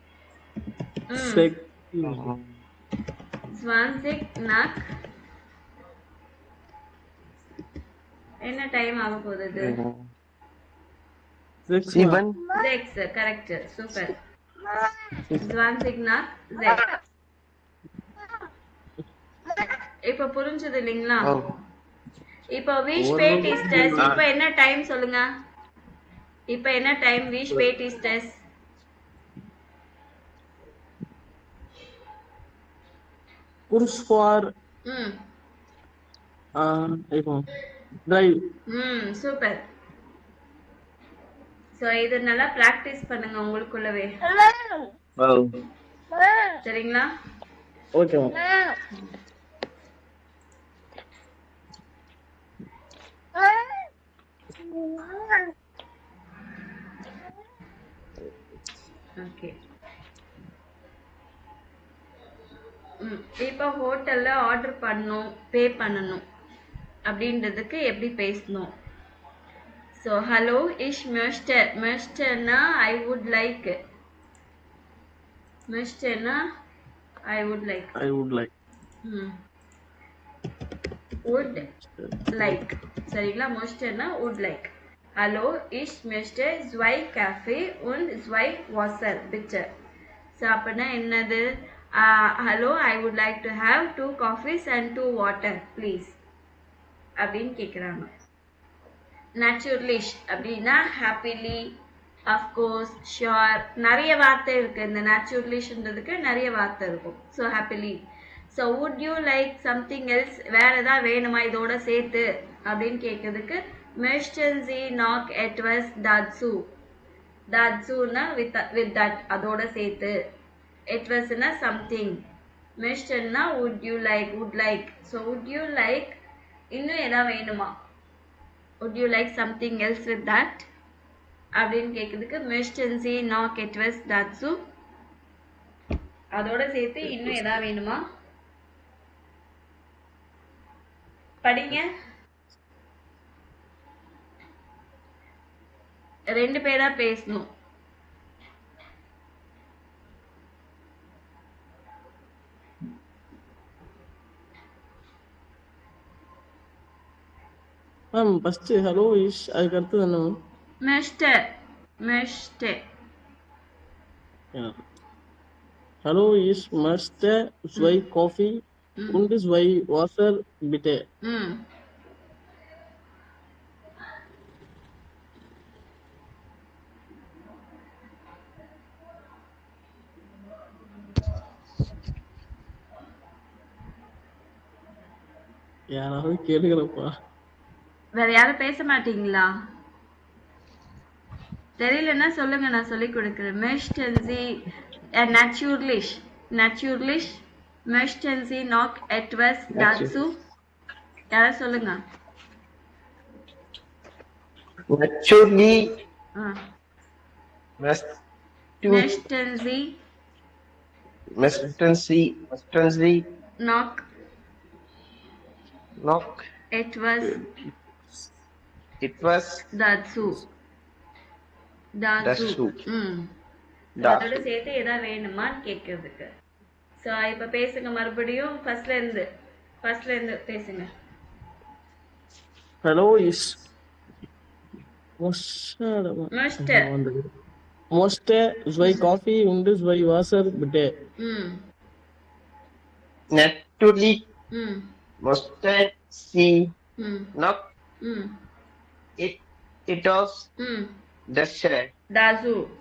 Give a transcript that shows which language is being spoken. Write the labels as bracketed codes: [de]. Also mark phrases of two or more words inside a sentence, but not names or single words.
[ta] 20 nach என்ன டைம் ஆக போகுது? 6. கரெக்ட். சூப்பர். 20 nach 6. இப்ப புரிஞ்சது இல்லைங்களா? இப்ப [de] wie spät ist es? [ta] இப்ப என்ன டைம் சொல்லுங்க? இப்போ என்ன டைம்? [de] wie spät ist es? Kurz vor ம் [ta] இப்போ drive. சூப்பர். ஸோ இது நல்லா ப்ராக்டிஸ் பண்ணுங்க உங்களுக்குள்ளவே, சரிங்களா? ஓகே மேம். ஓகே. இப்போ ஹோட்டல்ல ஆர்டர் பண்ணணும், பே பண்ணணும் அப்படின்றதுக்கு எப்படி பேசணும்? [de] ஸோ Hallo ich möchte, [en] möchteனா I would like, möchteனா I would like, I would like. would like, சரிங்களா? möchteனா would like. [de] Hallo, ich möchte 2 Kaffee und 2 Wasser, bitte. [ta] ஸோ அப்படின்னா என்னது? ஹலோ, [en] I would like to have 2 coffees and 2 water ப்ளீஸ் [ta] அப்படின்னு கேட்குறாங்க. நேச்சுரலிஷ் அப்படின்னா [en] happily, of course, sure, [ta] நிறைய வார்த்தை இருக்குது. இந்த நேச்சுரலிஷ்ன்றதுக்கு நிறைய வார்த்தை இருக்கும். [en] So happily. So would you like something else, [ta] வேறு எதாவது வேணுமா இதோட சேர்த்து அப்படின்னு கேட்குறதுக்கு [de] möchten Sie noch etwas dazu, [en] dazuனா with that, [ta] அதோட சேர்த்து. [en] etwasனா சம்திங், möchtenனா would you like, would like. ஸோ would you like [ta] இன்னும் எதாவது வேணுமா, [en] would you like something else with that [ta] அப்படின்னு கேட்குறதுக்கு [de] möchten Sie noch etwas dazu, [ta] அதோட சேர்த்து இன்னும் எதாவது வேணுமா. படிங்க. 2 பேரா பேசணும். மேம் ஃபர்ஸ்ட் [de] Hallo ich, [ta] அதுக்கு அடுத்தது என்ன மேம்? [de] möchte, möchte. Hallo, ich möchte 2 Kaffee und 2 Wasser, bitte. [ta] யாராவது கேளுங்களப்பா. வேற யாரும் பேச மாட்டீங்களா? தெரியலன்னா சொல்லுங்க, நான் சொல்லி கொடுக்குறேன். [de] möchten Sie natürlich, natürlich möchten Sie noch etwas dazu, [ta] யாராவது சொல்லுங்க. [en] naturally [de] möchten Sie noch etwas dazu, [ta] அதோட சேர்த்து ஏதாவது வேணுமான்னு கேட்கறதுக்கு. ஸோ இப்போ பேசுங்க மறுபடியும் ஃபர்ஸ்ட்ல இருந்து பேசுங்க. [de] Hallo ich möchte 2 Kaffee und 2 Wasser, bitte. naturally möchte Sie noch etwas dazu.